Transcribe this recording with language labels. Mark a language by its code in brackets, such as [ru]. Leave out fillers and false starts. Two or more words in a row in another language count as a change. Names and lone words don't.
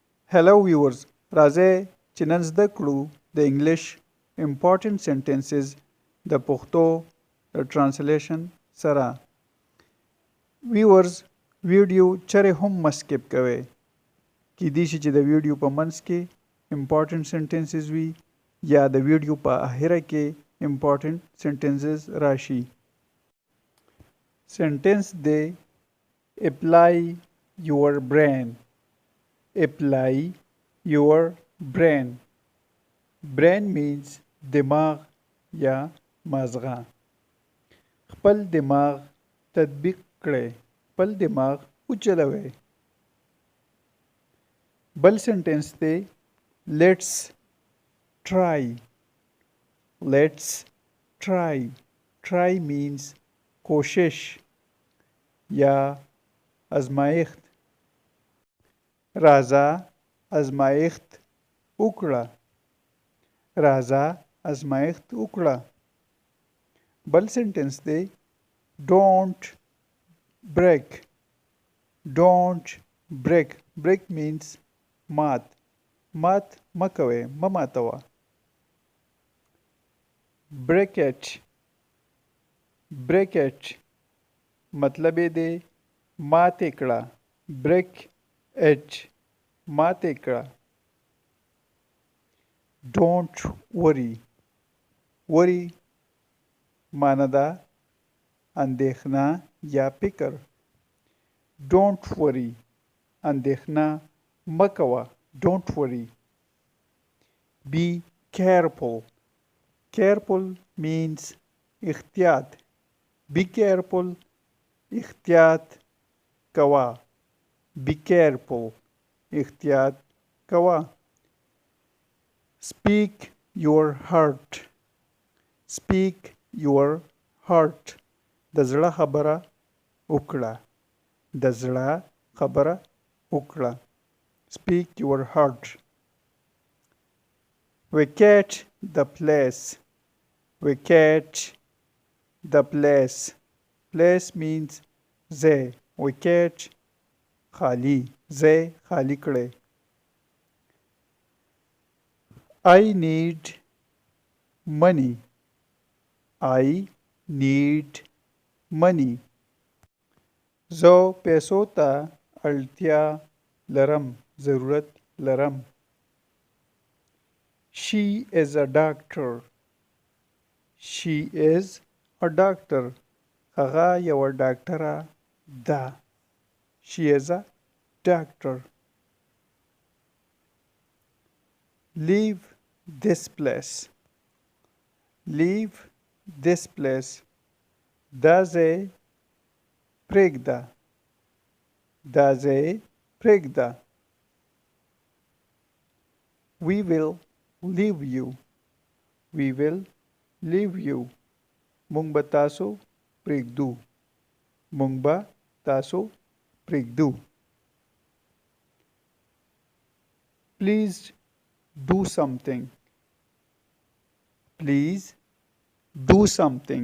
[en] Hello viewers, [ps] راځئ چې نن زده کړو د انګلیش [en] important sentences [ps] د پښتو translation سره. viewers ویډیو چرې هم مسکیپ کوئ. کیدای شي چې د ویډیو په منځ کې [en] important sentences [ps] وي یا د ویډیو په اخره کې [en] important sentences [ps] راشي. [en] sentence دی apply your brain. Apply your brain. Brain means [ps] دماغ یا مازغه. خپل دماغ تطبیق کړئ. خپل دماغ وچلوئ. بل سنټنس دی [en] let's try. Let's try. Try means [ps] کوشش یا ازمایښت. راځه ازمایښت وکړه. راځه ازمایښت وکړه. بل سنټنس دی [en] don't break. Don't break. Break means مات. [ps] مات مکوئ، مه ماتوه. [en] break it. break it [ps] مطلب یې دی ماتې کړه. [en] break it [ps] ماتې کړه. [en] don't worry. [ps] worry معنی ده اندېښنه یا فکر. [en] don't worry [ps] اندېښنه مه کوه. [en] don't worry. be careful. careful means احتیاط. be careful [ps] احتیاط کوه. [en] be careful [ps] احتیاط کوه. [en] speak your heart. speak your heart [ps] د زړه خبره وکړه. د زړه خبره وکړه. [en] speak your heart. vacate the place. vacate the place. place means ځای. vacate خالی. [ps] ځای خالی کړئ. [en] I need money. I need money. [ps] زه پیسو ته اړتیا لرم. ضرورت لرم. [en] She is a doctor. She is a doctor. [ps] هغه یوه ډاکټره ده. [en] She is a doctor. Leave this place. Leave this place. [ps] دا ځای پریږده. دا ځای پریږده. [en] We will leave you. We will leave you. [ps] مونږ به تاسو پریږدو. مونږ به تاسو پریږدو. [en] Please do something. Please do something.